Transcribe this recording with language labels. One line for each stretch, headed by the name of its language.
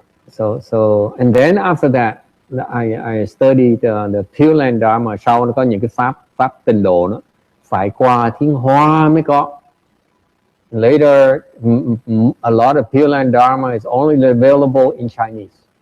English: So and then after that I studied the Pure Land Dharma.
Vietnamese: Sau nó có những cái pháp tịnh độ nữa, phải qua tiếng Hoa mới có.
English: Later a lot of Pure Land Dharma is only available in Chinese.